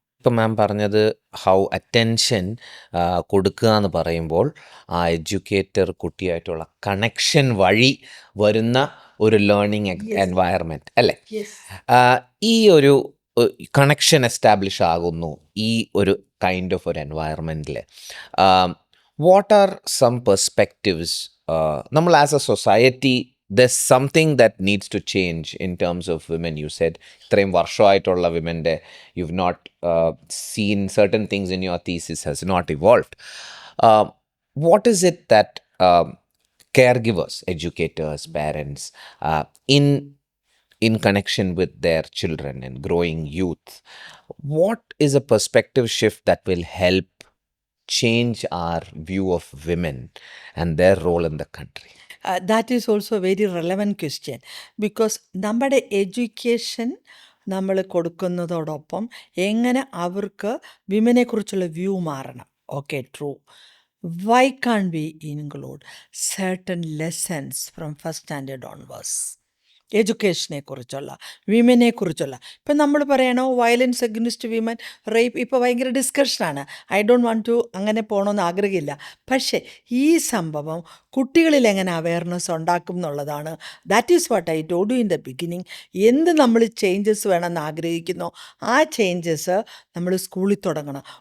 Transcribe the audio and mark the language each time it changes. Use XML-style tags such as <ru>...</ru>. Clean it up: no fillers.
<ml>ഇപ്പം മാം പറഞ്ഞത് how attention കൊടുക്കുക എന്ന് പറയുമ്പോൾ ആ എഡ്യൂക്കേറ്റർ കുട്ടിയായിട്ടുള്ള കണക്ഷൻ വഴി വരുന്ന ഒരു ലേണിംഗ് എൻവയറമെൻറ്റ് അല്ലേ? ഈ ഒരു കണക്ഷൻ എസ്റ്റാബ്ലിഷ് ആകുന്നു ഈ ഒരു കൈൻഡ് ഓഫ് ഒരു എൻവയറമെൻറ്റിൽ.</ml> <en>What are some perspectives നമ്മൾ as a society there's something that needs to change in terms of women? You said</en> <ml>ഇത്രയും വർഷമായിട്ടുള്ള വിമൻ്റെ</ml> <en>you've not seen certain things in your thesis has not evolved. What is it that caregivers, educators, parents in connection with their children and growing youth, what is a perspective shift that will help change our view of women and their role in the country? That is also a very relevant question because</en> <ml>നമ്മുടെ education നമ്മൾ കൊടുക്കുന്നതോടൊപ്പം എങ്ങനെ അവർക്ക് വിമനെക്കുറിച്ചുള്ള view മാറണം.</ml> <en>Okay, true. Why can't we include certain lessons from first standard onwards?</en> <ml>എഡ്യൂക്കേഷനെ കുറിച്ചുള്ള, വിമനെ കുറിച്ചുള്ള. ഇപ്പം നമ്മൾ പറയണോ വയലൻസ് അഗൈൻസ്റ്റ് വിമൻ, റേപ്പ്, ഇപ്പോൾ ഭയങ്കര ഡിസ്കഷനാണ്.</ml> <en>I don't want to</en> <ml>അങ്ങനെ പോകണമെന്ന് ആഗ്രഹമില്ല. പക്ഷേ ഈ സംഭവം കുട്ടികളിൽ എങ്ങനെ അവയർനെസ് ഉണ്ടാക്കും എന്നുള്ളതാണ്.</ml> <en>That is what I told you in the beginning.</en> <ml>എന്ത് നമ്മൾ ചേഞ്ചസ് വേണമെന്ന് ആഗ്രഹിക്കുന്നോ ആ ചേഞ്ചസ് നമ്മൾ സ്കൂളിൽ തുടങ്ങണം.</ml>